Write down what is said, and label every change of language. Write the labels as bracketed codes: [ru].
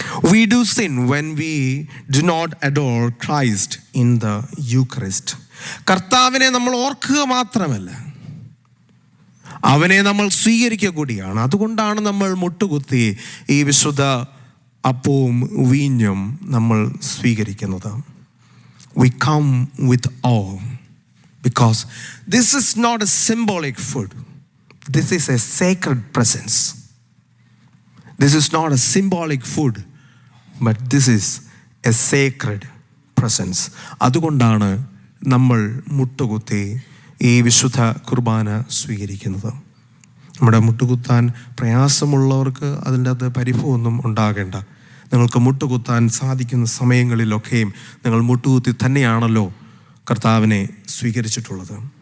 [en] We do sin when we do not adore Christ in the Eucharist. [ml] കർത്താവിനെ നമ്മൾ ഓർക്കുക മാത്രമല്ല, അവനെ നമ്മൾ സ്വീകരിക്കുക കൂടിയാണ്. അതുകൊണ്ടാണ് നമ്മൾ മുട്ടുകുത്തി ഈ വിശുദ്ധ അപ്പവും വീഞ്ഞും നമ്മൾ സ്വീകരിക്കുന്നത്. [en] We come with awe because this is not a symbolic food. This is a sacred presence. This is not a symbolic food, but this is a sacred presence. [ml] അതുകൊണ്ടാണ് നമ്മൾ മുട്ടുകുത്തി ഈ വിശുദ്ധ കുർബാന സ്വീകരിക്കുന്നത്. നമ്മുടെ മുട്ടുകുത്താൻ പ്രയാസമുള്ളവർക്ക് അതിൻ്റെ അത് പരിഭവമൊന്നും ഉണ്ടാകേണ്ട. നിങ്ങൾക്ക് മുട്ടുകുത്താൻ സാധിക്കുന്ന സമയങ്ങളിലൊക്കെയും നിങ്ങൾ മുട്ടുകുത്തി തന്നെയാണല്ലോ കർത്താവിനെ സ്വീകരിച്ചിട്ടുള്ളത്.